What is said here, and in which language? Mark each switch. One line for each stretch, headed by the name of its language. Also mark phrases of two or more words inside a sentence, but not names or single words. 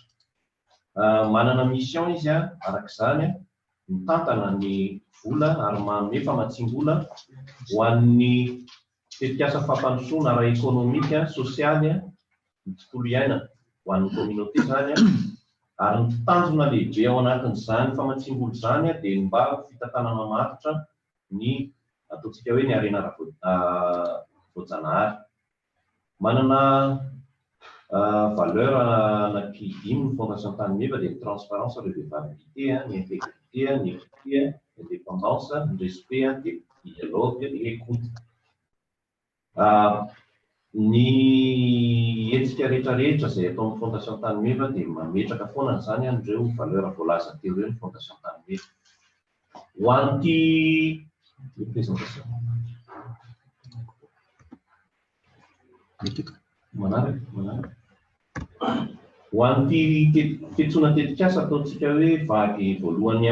Malagasy: Manana mission izy arak'izany mitantana ny vola ary manome famatsiam-bola ho an'ny tetikasa fampandrosoana ara-ekonomika, sosialy ny tontolo iainana ho an'ny communauté zany ary ny tanjona lehibe ao anatin'izany famatsiam-bola zany dia mba fitantanana maritra ny ataontsika hoe ny harena ara-voajanahary. Manana valeur anankidimy ny Fondation Tanimena dia ny transparence,
French: la redevabilité,
Malagasy: ny intégrité, ny équité, l'indépendance, ny respect, dia
French: dialogue et écoute.
Malagasy: Ny hetsika rehetrarehetra izay ataon'ny Fondation Tanimena dia mametraka foana zany ireo valeur voalaza teo ireo ny Fondation Tanimena. Ho an'ity ho an'ity fiantsoana tetikasa ataontsika hoe vaky voalohany